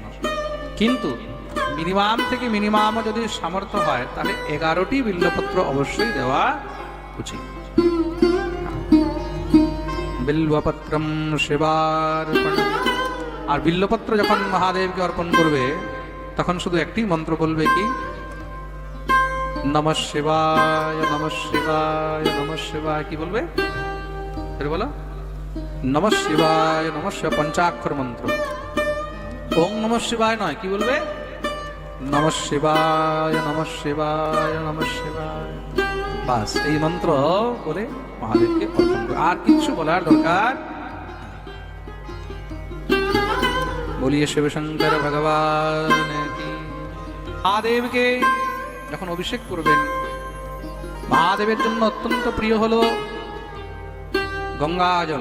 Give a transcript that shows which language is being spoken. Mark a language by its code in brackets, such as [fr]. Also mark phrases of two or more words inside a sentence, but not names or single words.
[bn] কিন্তু মিনিমাম থেকে মিনিমামও যদি সামর্থ্য হয় তাহলে 11টি বিল্লপত্র অবশ্যই দেওয়া উচিত। [sa] बिल्वपत्रम् शिवार्पणम्। [bn] আর বিল্লপত্র যখন মহাদেবকে অর্পণ করবে তখন শুধু একটি মন্ত্র বলবে, কি? [sa] नमः शिवाय, नमः शिवाय, नमः शिवाय। [bn] কি বলবে? বলো, [sa] नमः शिवाय, नमः शिवाय, [bn] পঞ্চাক্ষর মন্ত্র। [sa] ॐ नमः शिवाय [bn] নয়, কি বলবে? [sa] नमः शिवाय, नमः शिवाय, नमः शिवाय। [bn] বাস, এই মন্ত্র বলে মহাদেবকে অর্পণ করবে, আর কিছু বলার দরকার। [hi] बोलिए शिव शंकर भगवान की। [bn] মহাদেবকে যখন অভিষেক করবেন, মহাদেবের জন্য অত্যন্ত প্রিয় হলো গঙ্গা জল।